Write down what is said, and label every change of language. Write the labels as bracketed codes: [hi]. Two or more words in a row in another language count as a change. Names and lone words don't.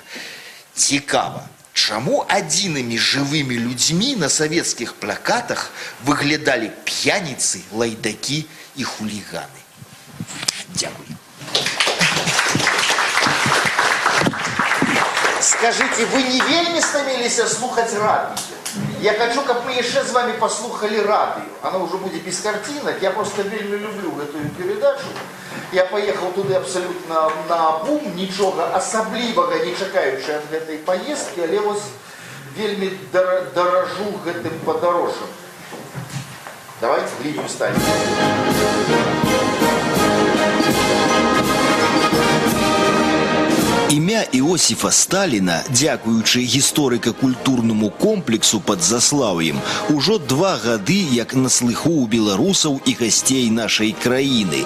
[be] Цікава, чаму адзінымі жывымі людзьмі на савецкіх плакатах выглядалі п'яніцы, лайдакі і хуліганы? Дзякуй. Скажите, вы не вельмі стаміліся слухаць радыё? Я хочу, каб мы яшчэ з вами послухали радыё. [ru] Оно уже будет без картинок. Я просто вельмі люблю эту передачу. [be] Я поехал туды абсолютно наобум, нічога асаблівага не чакаючы ад гэтай поездки, але вось вельмі даражу гэтым падарожжам. [ru] Давайте в линию станем. [be] Імя Іосіфа Сталіна, дзякуючы гісторыка-культурнаму комплексу пад Заслаўем, ужо 2 гады як на слыху ў беларусаў і гасцей нашай краіны.